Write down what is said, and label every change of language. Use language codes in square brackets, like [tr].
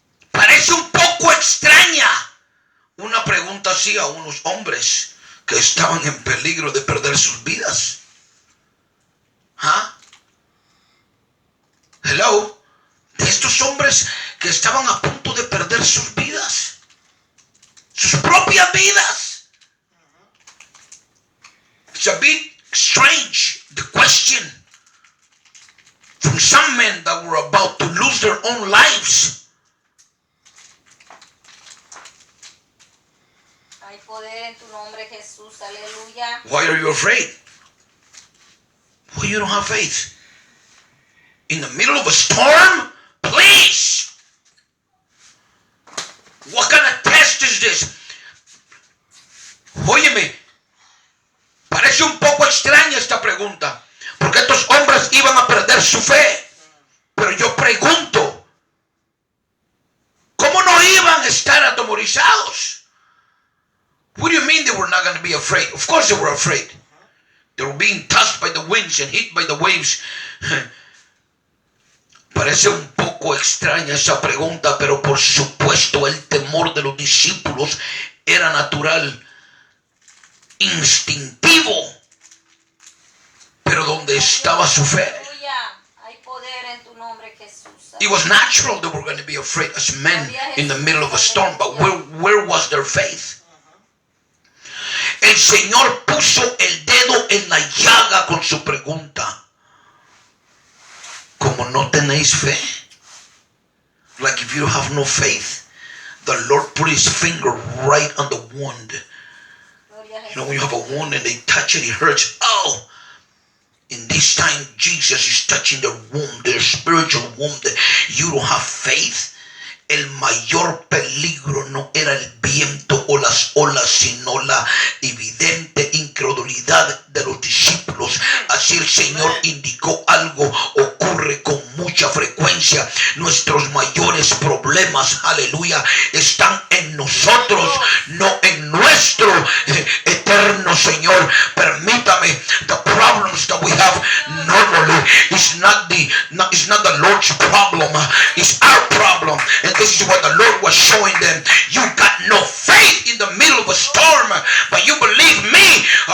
[es] Parece un poco extraña una pregunta así a unos hombres que estaban en peligro de perder sus vidas. [en] Hello, [es] de estos hombres que estaban a punto de perder sus vidas, sus propias vidas. [en] It's a bit strange, the question from some men that were about to lose their own lives. [es] Hay poder en tu nombre, Jesús. Aleluya. [en] Why are you afraid? Why you don't have faith? In the middle of a storm? Please! What kind of test is this? [es] Óyeme, parece un poco extraña esta pregunta, porque estos hombres iban a perder su fe. Pero yo pregunto, ¿cómo no iban a estar atemorizados? [en] What do you mean they were not going to be afraid? Of course they were afraid. They were being tossed by the winds and hit by the waves. [es] Parece un poco extraña esa pregunta, pero por supuesto el temor de los discípulos era natural, instintivo. Pero ¿dónde estaba su fe? Aleluya. Hay poder en tu nombre, Jesús. [en] It was natural they were going to be afraid as men in the middle of a storm, but where was their faith? [es] El Señor puso el dedo en la llaga con su pregunta. tienes fe? [en] Like if you have no faith, the Lord put his finger right on the wound. You know, when you have a wound and they touch it, it hurts. Oh! In this time, Jesus is touching the womb, the spiritual womb. You don't have faith. [es] El mayor peligro no era el viento o las olas, sino la evidente incredulidad de los discípulos. Así el Señor indicó algo ocurre con mucha frecuencia. Nuestros mayores problemas, aleluya, están en nosotros, no en nuestro eterno Señor. Permítame, [en] the problems that we have normally is not the Lord's problem, it's our problem. And this is what the Lord was showing them. You got no faith in the middle of a storm, but you believe me.